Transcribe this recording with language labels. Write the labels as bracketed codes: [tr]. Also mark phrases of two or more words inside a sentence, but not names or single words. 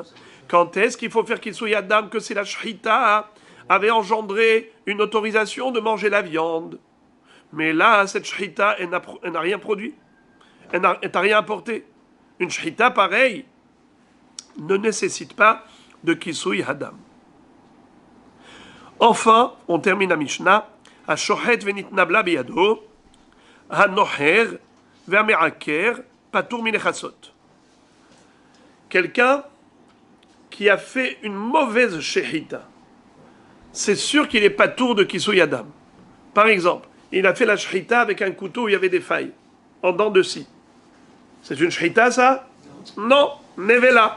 [fr] Quand est-ce qu'il faut faire [he] כיסוי הדם? [fr] Que si la shchita avait engendré une autorisation de manger la viande. Mais là, cette shchita, elle n'a rien produit. Elle n'a rien apporté. Une shchita pareille ne nécessite pas de [he] כיסוי הדם. [fr] Enfin, on termine la Mishnah. [he] שוחט ונתנבלה בידו, הנוחר והמעקר פטור מלכסות. [fr] Quelqu'un qui a fait une mauvaise shechita, c'est sûr qu'il est patour de [he] כיסוי הדם. [fr] Par exemple, il a fait la shechita avec un couteau où il y avait des failles, en dents de scie. C'est une shechita, ça? Non, nevela.